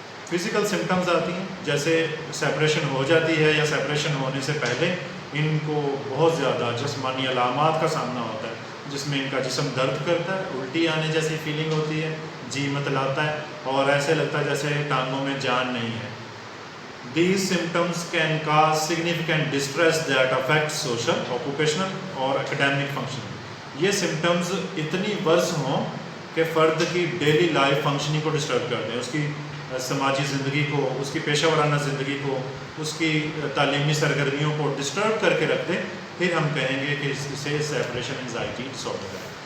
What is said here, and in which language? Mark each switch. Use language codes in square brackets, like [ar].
[ur] Physical symptoms آتی ہیں جیسے سیپریشن ہو جاتی ہے یا سیپریشن ہونے سے پہلے ان کو بہت زیادہ جسمانی علامات کا سامنا ہوتا ہے، جس میں ان کا جسم درد کرتا ہے، الٹی آنے جیسی فیلنگ ہوتی ہے، جی متلاتا ہے، اور ایسے لگتا ہے جیسے ٹانگوں میں جان نہیں ہے. [en] These symptoms can cause significant distress that affects social, occupational [ur] اور [en] academic functioning. [ur] یہ سمٹمز اتنی ورس ہوں کہ فرد کی ڈیلی لائف فنکشننگ کو ڈسٹرب کر دیں، اس کی سماجی زندگی کو، اس کی پیشہ ورانہ زندگی کو، اس کی تعلیمی سرگرمیوں کو ڈسٹرب کر کے رکھ دیں، پھر ہم کہیں گے کہ اسے سیپریشن انزائٹی ڈس آرڈر ہے.